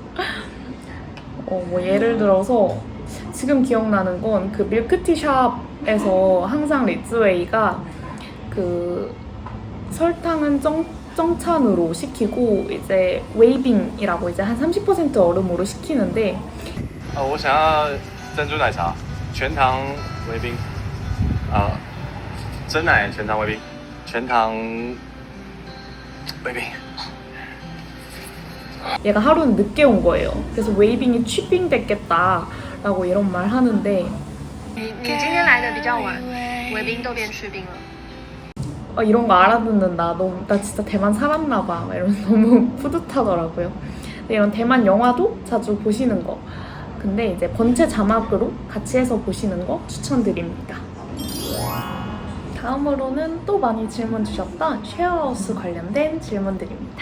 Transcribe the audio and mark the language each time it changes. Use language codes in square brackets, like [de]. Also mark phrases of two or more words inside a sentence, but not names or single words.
[ko] 뭐 예를 들어서 지금 기억나는 건 그 밀크티샵에서 항상 리츠웨이가 그 설탕은 정찬으로 시키고 이제 웨이빙이라고 이제 한 30% 얼음으로 시키는데 [zh] 我想要珍珠奶茶，全糖微冰。真奶全糖微冰，全糖微冰。 [ko] 얘가 하루는 늦게 온 거예요. 그래서 웨이빙이 취빙 됐겠다 라고 이런 말 하는데 [zh] 你今天来的比较晚，维冰都变去冰了。 [ko] 이런 거 알아듣는다. 나 진짜 대만 살았나 봐. 이러면서 너무 뿌듯하더라고요. 근데 이런 대만 영화도 자주 보시는 거. 근데 이제 번체 자막으로 같이 해서 보시는 거 추천드립니다. 다음으로는 또 많이 질문 주셨던 쉐어하우스 관련된 질문들입니다.